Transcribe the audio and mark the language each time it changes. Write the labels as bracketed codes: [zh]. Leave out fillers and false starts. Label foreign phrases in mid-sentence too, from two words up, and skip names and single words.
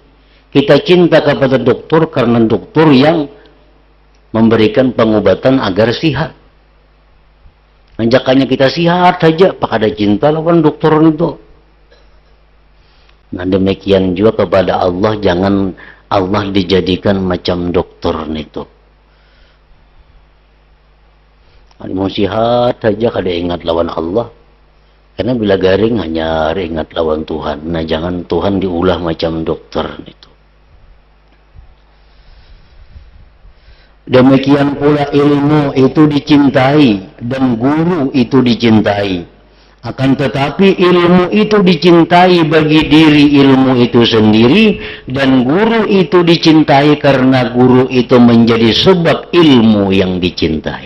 [id] Kita cinta kepada dokter karena dokter yang memberikan pengobatan agar sehat. [bjn] Anjakannya kita sehat saja, pak ada cinta lawan dokter itu. [id] Nah demikian juga kepada Allah, jangan Allah dijadikan macam dokter itu. [bjn] Mau sihat saja kada ingat lawan Allah. Karena bila garing hanya ingat lawan Tuhan. Nah jangan Tuhan diulah macam dokter itu. [id] Demikian pula ilmu itu dicintai dan guru itu dicintai. Akan tetapi ilmu itu dicintai bagi diri ilmu itu sendiri dan guru itu dicintai karena guru itu menjadi sebab ilmu yang dicintai.